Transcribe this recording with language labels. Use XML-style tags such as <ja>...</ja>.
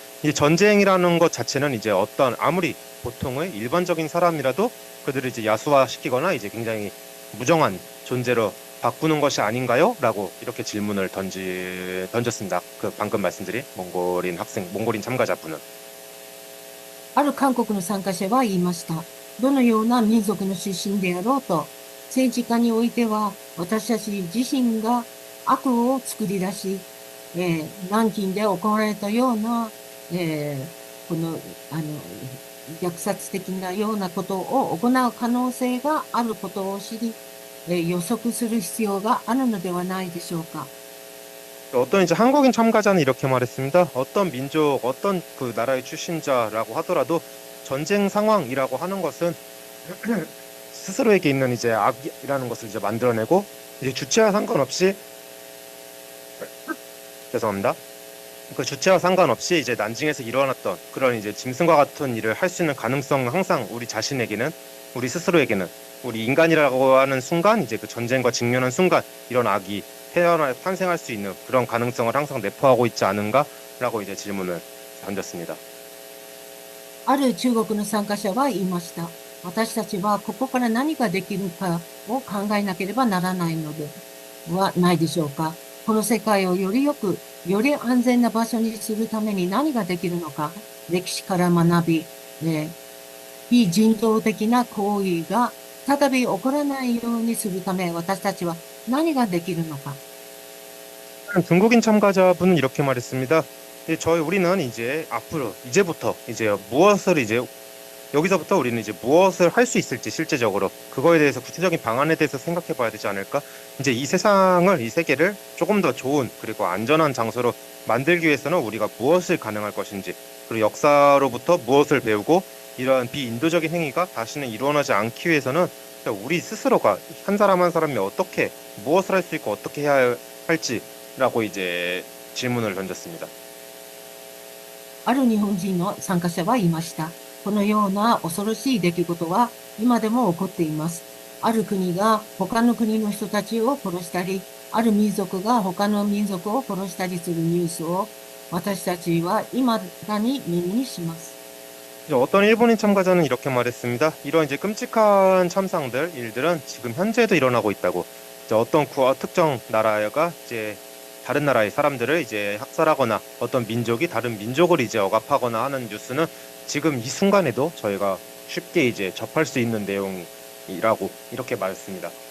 <ko>이 전쟁이라는 것 자체는 이제 어떤 아무리 보통의 일반적인 사람이라도 그들을 이제 야수화시키거나 이제 굉장히 무정한 존재로 바꾸는 것이 아닌가요? 라고 이렇게 질문을 던졌습니다. 그 방금 말씀드린 몽골인 참가자분은.</ko> <ja>ある韓国の参加者は言いました。どのような民族の出身であろうと、政治家においては私たち自身が悪を作り出し、南京で行われたような、この、虐殺的なようなことを行う可能性があることを知り、予測する必要があるのではないでしょうか。</ja> <ko>어떤 이제 한국인 참가자는 이렇게 말했습니다. 어떤 민족, 어떤 그 나라의 출신자라고 하더라도 전쟁 상황이라고 하는 것은 스스로에게 있는 이제 악이라는 것을 이제 만들어내고 이제 주체와 상관없이 죄송합니다. 그 주체와 상관없이 이제 난징에서 일어났던 그런 이제 짐승과 같은 일을 할 수 있는 가능성은 항상 우리 자신에게는 우리 스스로에게는 우리 인간이라고 하는 순간 이제 그 전쟁과 직면한 순간 이런 악이 탄생할 수 있는 그런 가능성을 항상 내포하고 있지 않은가라고 이제 질문을 던졌습니다.</ko> <ja>ある中国の参加者は言いました。私たちはここから何ができるかを考えなければならないのではないでしょうか。この世界をより良く、より安全な場所にするために何ができるのか、歴史から学び、非人道的な行為が再び起こらないようにするため私たちは何ができるのか。</ja> <ko>중국인 참가자분은 이렇게 말했습니다. 우리는 이제 앞으로 이제부터 이제 무엇을 이제 여기서부터 우리는 이제 무엇을 할 수 있을지 실제적으로 그거에 대해서 구체적인 방안에 대해서 생각해 봐야 되지 않을까? 이제 이 세상을 이 세계를 조금 더 좋은 그리고 안전한 장소로 만들기 위해서는 우리가 무엇을 가능할 것인지 그리고 역사로부터 무엇을 배우고 이러한 비인도적인 행위가 다시는 일어나지 않기 위해서는 우리 스스로가 한 사람 한 사람이 어떻게 무엇을 할 수 있고 어떻게 해야 할지라고 이제 질문을 던졌습니다.</ko> <ja>ある日本人の参加者は言いました。このような恐ろしい出来事は今でも起こっています。ある国が他の国の人たちを殺したり、ある民族が他の民族を殺したりするニュースを私たちは未だに耳にします。</ja> <ko>어떤 일본인 참가자는 이렇게 말했습니다. 이런 이제 끔찍한 참상들, 일들은 지금 현재도 일어나고 있다고. 이제 어떤 특정 나라가 이제 다른 나라의 사람들을 이제 학살하거나 어떤 민족이 다른 민족을 이제 억압하거나 하는 뉴스는 지금 이 순간에도 저희가 쉽게 이제 접할 수 있는 내용이라고 이렇게 말했습니다.</ko>